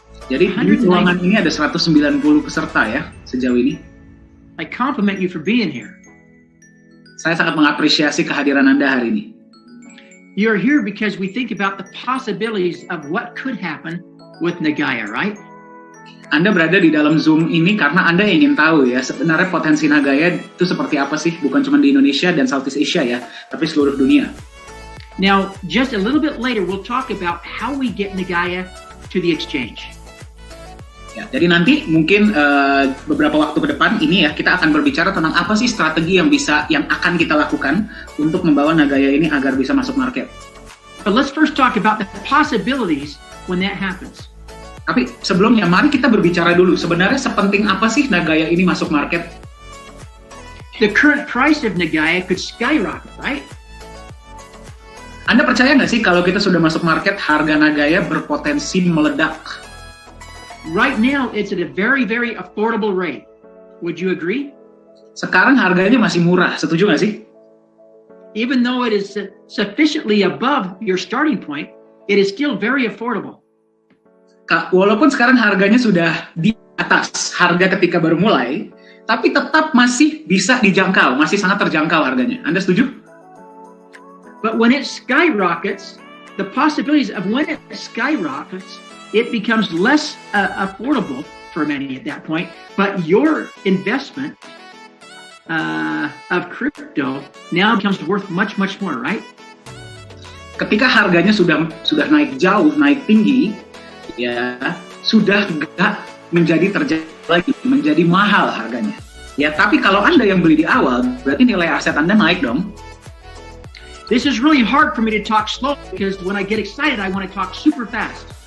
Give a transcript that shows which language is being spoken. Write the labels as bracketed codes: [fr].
[id] Jadi di ruangan ini ada 190 peserta ya sejauh ini. [en] I compliment you for being here. [id] Saya sangat mengapresiasi kehadiran Anda hari ini. [en] You're here because we think about the possibilities of what could happen with Nagaya, right? [id] Anda berada di dalam Zoom ini karena Anda ingin tahu ya, sebenarnya potensi Nagaya itu seperti apa sih, bukan cuma di Indonesia dan Southeast Asia ya, tapi seluruh dunia. [en] Now, just a little bit later, we'll talk about how we get Nagaya to the exchange. [id] Ya, jadi nanti mungkin beberapa waktu ke depan ini ya, kita akan berbicara tentang apa sih strategi yang akan kita lakukan untuk membawa Nagaya ini agar bisa masuk market. [en] But let's first talk about the possibilities when that happens. [id] Tapi sebelumnya, mari kita berbicara dulu, sebenarnya sepenting apa sih Nagaya ini masuk market? [en] The current price of Nagaya could skyrocket, right? [id] Anda percaya nggak sih kalau kita sudah masuk market, harga Nagaya berpotensi meledak? [en] Right now, it's at a very, very affordable rate. Would you agree? [id] Sekarang harganya masih murah, setuju nggak sih? [en] Even though it is sufficiently above your starting point, it is still very affordable. [id] Walaupun sekarang harganya sudah di atas harga ketika baru mulai, tapi tetap masih bisa dijangkau, masih sangat terjangkau harganya. Anda setuju? [en] But when it skyrockets, the possibilities of when it skyrockets, it becomes less affordable for many at that point, but your investment of crypto now becomes worth much, much more, right? [id] Ketika harganya sudah naik jauh, naik tinggi, ya sudah nggak menjadi terjangkau lagi, menjadi mahal harganya. Ya, tapi kalau Anda yang beli di awal, berarti nilai aset Anda naik dong. [en] This is really hard for me to talk slow because when I get excited, I want to talk super fast.